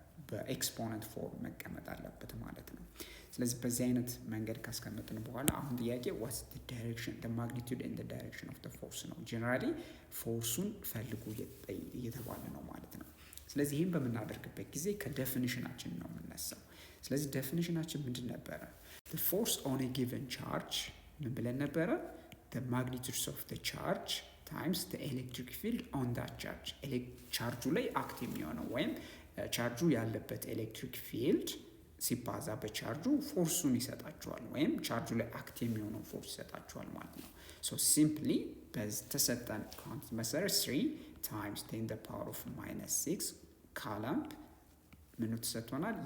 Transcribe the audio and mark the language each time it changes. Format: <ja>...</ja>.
<am>በኤክስፖነንት ፎርም መቀመጥ አለበት ማለት ነው። ስለዚህ በዚህ አይነት መንገድ ካስቀመጥን በኋላ አሁን ጥያቄ</am> <en>what's the direction, the magnitude and the direction of the force</en> <am>ነው። ጀነራሊ ፎርሱን ፈልጉ እየተባለ ነው ማለት ነው። ስለዚህ ይህን በምናደርግበት ጊዜ ከዴፊኒሽናችን ነው የምነሳው። ስለዚህ ዴፊኒሽናችን ምንድን ነበረ?</am> <en>the force on a given charge</en> <am>ምን ብለን ነበረ?</am> <en>the magnitude of the charge times the electric field on that charge.</en> <am>ቻርጁ ላይ አክት የሚሆነው ወይም ቻርጁ ያለበት ኤሌክትሪክ ፊልድ ሲባዛ በቻርጁ ፎርሱን ይሰጣቸዋል ወይም ቻርጁ ላይ አክት የሚሆነው ፎርስ ይሰጣቸዋል ማለት ነው። ሲምፕሊ በተሰጠን ካውንት መሰረት 3 times 10 the power of -6 ኮለምብ ምኑ ተሰጥቶናል?</am>